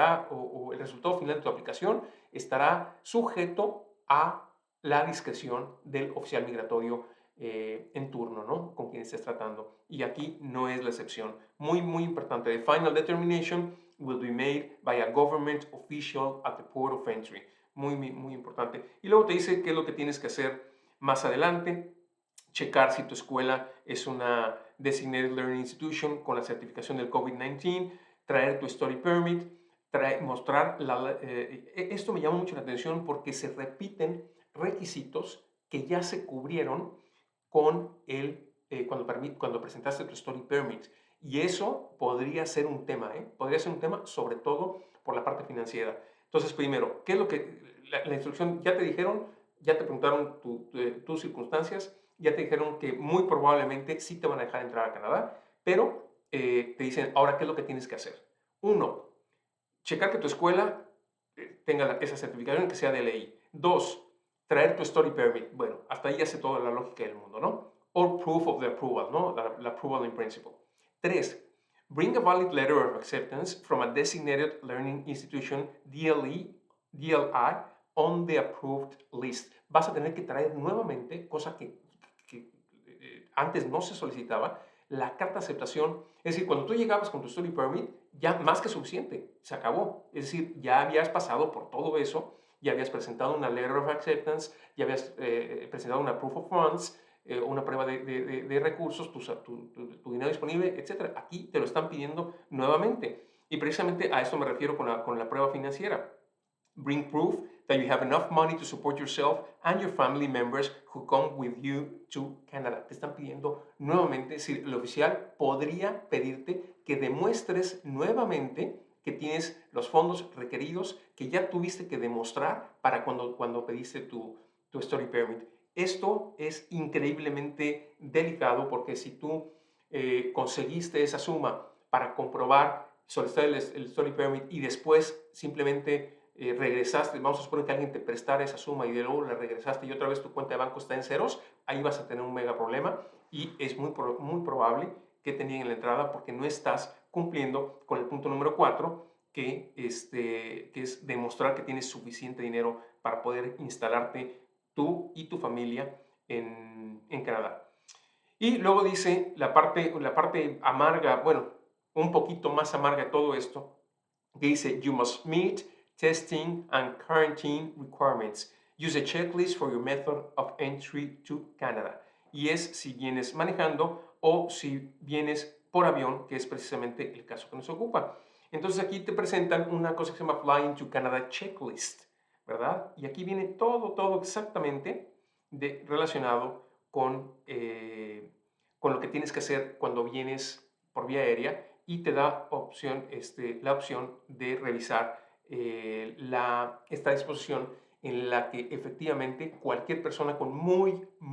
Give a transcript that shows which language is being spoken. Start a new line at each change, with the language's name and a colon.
Spanish: o el resultado final de tu aplicación estará sujeto a la discreción del oficial migratorio en turno, ¿no? Con quien estés tratando. Y aquí no es la excepción. Muy, muy importante.
English: The final determination will be made by a government official at the port of entry.
Spanish: Muy, muy, muy importante. Y luego te dice qué es lo que tienes que hacer más adelante. Checar si tu escuela es una Designated Learning Institution con la certificación del COVID-19, traer tu Study Permit, mostrar esto me llama mucho la atención porque se repiten requisitos que ya se cubrieron con cuando presentaste tu Study Permit. Y eso podría ser un tema, ¿eh? Podría ser un tema sobre todo por la parte financiera. Entonces, primero, ¿qué es lo que la instrucción ya te dijeron? Ya te preguntaron tus circunstancias, ya te dijeron que muy probablemente sí te van a dejar entrar a Canadá, pero te dicen, ahora, ¿qué es lo que tienes que hacer? Uno, checar que tu escuela tenga esa certificación que sea de ley. Dos, traer tu study permit. Bueno, hasta ahí hace toda la lógica del mundo, ¿no?
English: Or proof of the approval, ¿no? La approval in principle. Tres, bring a valid letter of acceptance from a designated learning institution, DLI, on the approved list.
Spanish: Vas a tener que traer nuevamente, cosa que antes no se solicitaba, la carta de aceptación. Es decir, cuando tú llegabas con tu study permit, ya más que suficiente, se acabó. Es decir, ya habías pasado por todo eso, ya habías presentado una letter of acceptance, ya habías presentado una proof of funds, una prueba de recursos, tu dinero disponible, etcétera. Aquí te lo están pidiendo nuevamente. Y precisamente a esto me refiero con la prueba financiera.
English: Bring proof that you have enough money to support yourself and your family members who come with you to Canada.
Spanish: Te están pidiendo nuevamente, es decir, el oficial podría pedirte que demuestres nuevamente que tienes los fondos requeridos que ya tuviste que demostrar para cuando pediste tu study permit. Esto es increíblemente delicado porque si tú conseguiste esa suma para comprobar, solicitar el study permit y después simplemente regresaste, vamos a suponer que alguien te prestara esa suma y de luego la regresaste y otra vez tu cuenta de banco está en ceros, ahí vas a tener un mega problema y es muy probable que te nieguen la entrada porque no estás cumpliendo con el punto número 4, que es demostrar que tienes suficiente dinero para poder instalarte tú y tu familia en Canadá. Y luego dice la parte amarga, bueno, un poquito más amarga de todo esto, que dice, you must meet testing and quarantine requirements.
English: Use a checklist for your method of entry to Canada.
Spanish: Y es si vienes manejando o si vienes por avión, que es precisamente el caso que nos ocupa. Entonces aquí te presentan una cosa que se llama Flying to Canada Checklist, ¿verdad? Y aquí viene todo exactamente relacionado con lo que tienes que hacer cuando vienes por vía aérea y te da la opción de revisar esta disposición en la que efectivamente cualquier persona con muy